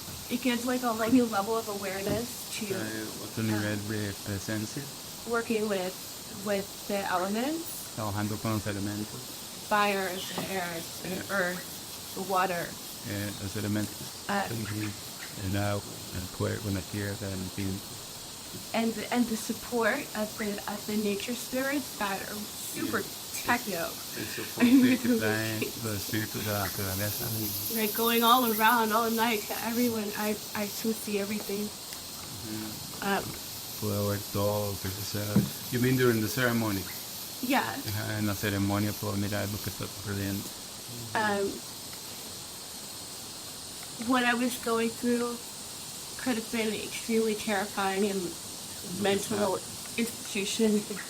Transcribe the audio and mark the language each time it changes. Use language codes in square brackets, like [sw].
[en] it gives, like, a new level of awareness to [es] trae otro nivel de presencia, [en] working with the elements, [es] trabajando con los elementos, [en] fire, the air, the earth, the water. [es] los elementos, el agua, el fuego, la tierra, el viento. [en] And the support of the nature spirits that are super techno. [es] El soporte que traen los espíritus de la naturaleza. [en] Like going all around all night to everyone, I still see everything. [es] Puedo ver todo lo que sucede. [en] You mean during the ceremony? Yeah. [es] En la ceremonia puedo mirar lo que está ocurriendo. [en] What I was going through could have been extremely terrifying and mental institution.